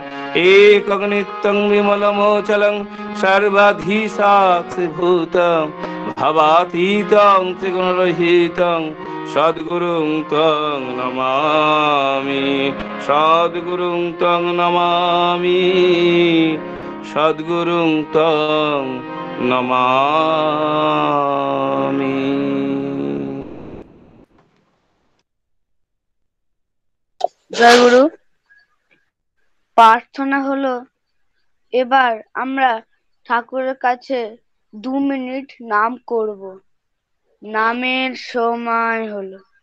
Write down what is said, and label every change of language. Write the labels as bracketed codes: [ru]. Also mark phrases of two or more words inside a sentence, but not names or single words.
[sa] एकनित्यं विमलमोचलं सर्वधि साक्षिभूतं, भवातीतं त्रिगुणरहितं सद्गुरुं त्वं नमामि। सद्गुरुं त्वं नमामि, सद्गुरुं त्वं नमामि। [bn] জয় গুরু। প্রার্থনা হলো, এবার আমরা ঠাকুরের কাছে 2 মিনিট নাম করব। নামের সময় হলো।